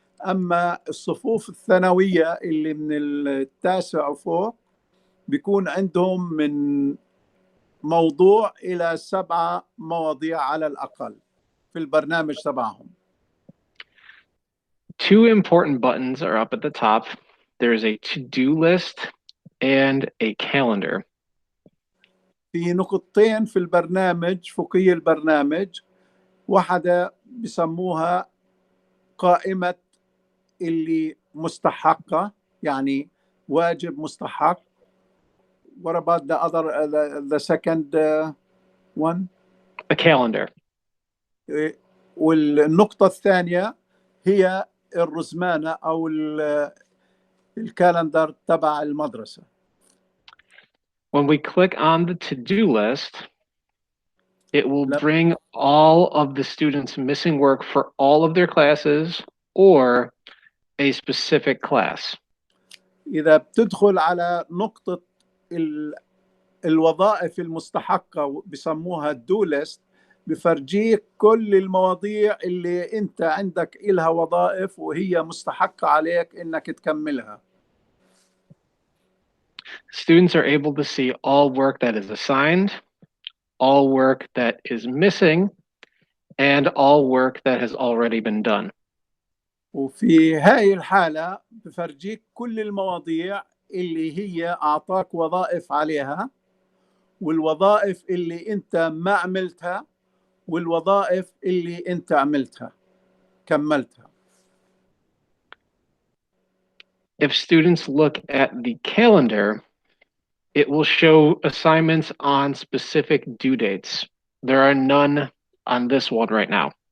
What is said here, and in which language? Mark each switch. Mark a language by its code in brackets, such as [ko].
[ar] أما الصفوف الثانوية اللي من التاسع وفوق بيكون عندهم من موضوع إلى 7 مواضيع على الأقل في البرنامج تبعهم. [en] 2 important buttons are up at the top. There's a to-do list and a calendar. [ar] في نقطتين في البرنامج فوقي البرنامج، واحدة بسموها قائمة اللي مستحقة، يعني واجب مستحق. [en] What about the other, the second one? A calendar. [ar] والنقطة الثانية هي الرزمانة أو الكالندر تبع المدرسة. [en] When we click on the to-do list, it will bring all of the students' missing work for all of their classes or a specific class. [ar] إذا بتدخل على نقطة الوظائف المستحقة بسموها الدو ليست، بفرجيك كل المواضيع اللي انت عندك إلها وظائف وهي مستحقة عليك انك تكملها. [en] Students are able to see all work that is assigned, all work that is missing, and all work that has already been done. [ar] وفي هاي الحالة بفرجيك كل المواضيع اللي هي أعطاك وظائف عليها، والوظائف اللي انت ما عملتها، والوظائف اللي انت عملتها كملتها. [en] If students look at the calendar, it will show assignments on specific due dates. There are none on this one right now.